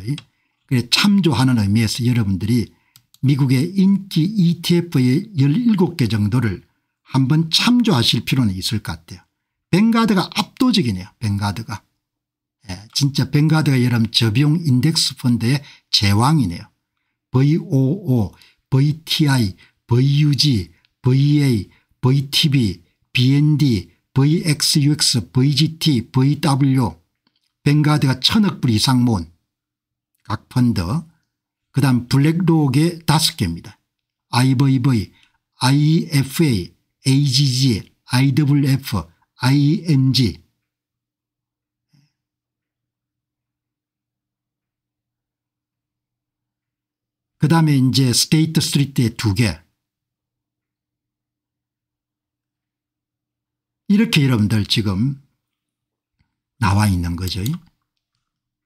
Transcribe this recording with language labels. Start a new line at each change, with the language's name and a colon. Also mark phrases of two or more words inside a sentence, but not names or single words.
Korean: 참조하는 의미에서 여러분들이 미국의 인기 ETF의 17개 정도를 한번 참조하실 필요는 있을 것 같아요. 뱅가드가 압도적이네요. 뱅가드가. 진짜 뱅가드가 여러분 저비용 인덱스 펀드의 제왕이네요. VOO, VTI, VUG, VA, VTB, BND, VXUX, VGT, VW 뱅가드가 1000억 불 이상 모은 각 펀드 그다음 블랙록의 5개입니다. IVV, IFA, AGG, IWF, IMG 그다음에 이제 스테이트 스트리트의 2개 이렇게 여러분들 지금 나와 있는 거죠.